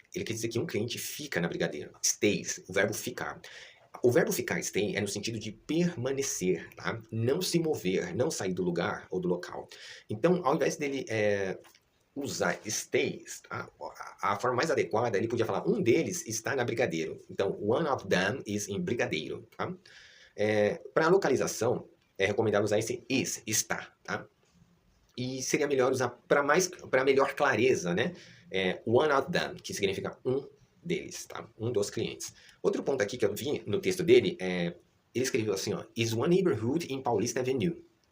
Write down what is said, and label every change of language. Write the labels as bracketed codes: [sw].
[pt] Ele quer dizer que um cliente fica na Brigadeiro. Stays, o verbo ficar. O verbo ficar stay é no sentido de permanecer, tá? Não se mover, não sair do lugar ou do local. Então, ao invés dele usar stays, tá? A forma mais adequada, ele podia falar um deles está na Brigadeiro. [en] Então, one of them is in Brigadeiro, tá? [pt] Para a localização, é recomendável usar esse is, está, tá? E seria melhor usar para melhor clareza, né? [en] One of them, [pt] que significa um deles, tá? Um dos clientes. Outro ponto aqui que eu vi no texto dele ele escreveu assim, [en] is one neighborhood in Paulista Avenue.